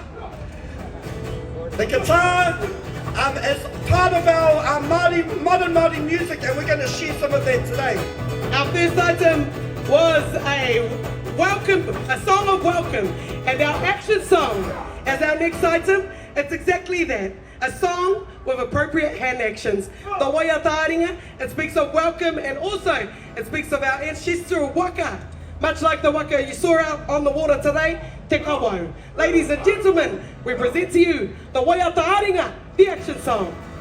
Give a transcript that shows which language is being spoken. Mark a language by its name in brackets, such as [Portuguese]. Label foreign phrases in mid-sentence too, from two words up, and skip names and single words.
[English] The guitar is part of our modern Māori music, and we're going to share some of that today. Our first item was a song of welcome, and our action song as our next item, it's exactly that, a song with appropriate hand actions. [Māori] The waia tāringa, [English] it speaks of welcome, and also it speaks of our ancestral waka, much like the waka you saw out on the water today, te kawau. Ladies and gentlemen, we present to you the [Māori] waia tāringa, [English] the action song.